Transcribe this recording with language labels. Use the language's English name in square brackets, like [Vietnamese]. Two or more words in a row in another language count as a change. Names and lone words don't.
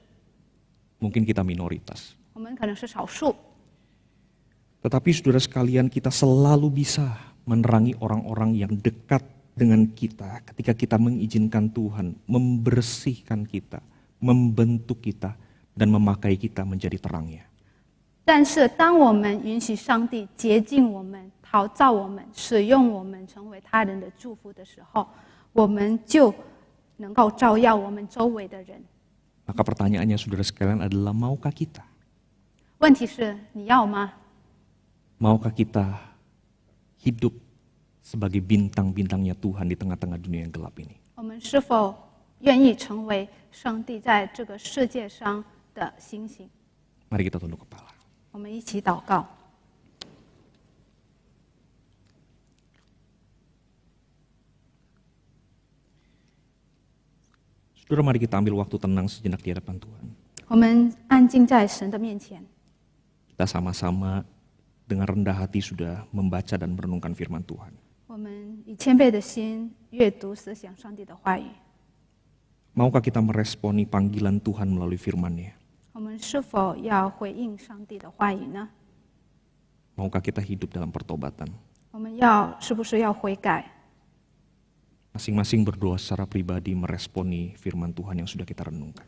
[Indonesian] Mungkin kita minoritas. [Chinese] 我们可能是少数， [Indonesian] Tetapi saudara sekalian, kita selalu bisa menerangi orang-orang yang dekat dengan kita ketika kita mengizinkan Tuhan membersihkan kita, membentuk kita, dan memakai kita menjadi terangnya. [Chinese] 但是当我们允许上帝洁净我们、陶造我们、使用我们成为他人的祝福的时候，我们就能够照耀我们周围的人。 [Indonesian] Maka pertanyaannya saudara sekalian adalah, maukah kita? [Chinese] 问题是你要吗？ [Indonesian] Maukah kita hidup sebagai bintang-bintangnya Tuhan di tengah-tengah dunia yang gelap ini? [Chinese] 我们是否愿意成为上帝在这个世界上的星星？ [Indonesian] Mari kita tunduk kepala. [Chinese] 我们一起祷告。 [Indonesian] Saudara, mari kita ambil waktu tenang sejenak di hadapan Tuhan. [Chinese] 我们安静在神的面前， [Indonesian] Kita sama-sama dengan rendah hati sudah membaca dan merenungkan firman Tuhan. [Chinese] 我们以谦卑的心阅读思想上帝的话语。 [Indonesian] Maukah kita meresponi panggilan Tuhan melalui firman-Nya? [Chinese] 我们是否要回应上帝的话语呢？ [Indonesian] Maukah kita hidup dalam pertobatan? [Chinese] 我们是不是要悔改？ [Indonesian] Masing-masing berdoa secara pribadi meresponi firman Tuhan yang sudah kita renungkan.